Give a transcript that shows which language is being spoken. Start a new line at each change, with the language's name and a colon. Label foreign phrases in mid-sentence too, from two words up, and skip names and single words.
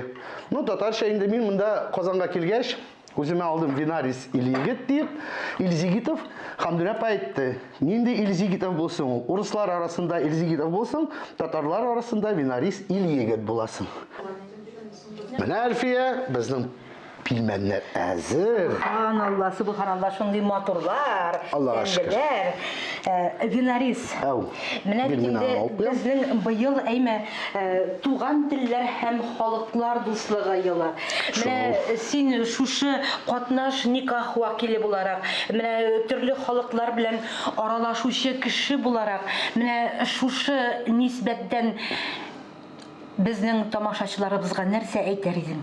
Tatar: Ну, татарча инде мин монда Казанга килгәч, үземә алдым Винарис ил-егет дип, Ил-Зигитов Хәмдүнә апа әйтте. Нинди Ил-Зигитов булсын ул? Урыслар арасында Ил-Зигитов булсын, татарлар арасында Винарис ил-егет буласың. Менә Әлфия безнең Pilmenler hazır.
Arabic: سبحان الله، سبحان الله,
Tatar: şunday motorlar, Allah'a şükür. Vinaris. Ау, Менә bir бит mina инде алып куям. безнең быел әйме туган телләр һәм халыклар дуслыгы елы. Менә син шушы катнаш никах вакиле буларак, менә төрле халыклар белән аралашучы кеше буларак, менә шушы нисбәттән безнең тамашачыларыбызга нәрсә әйтер идең?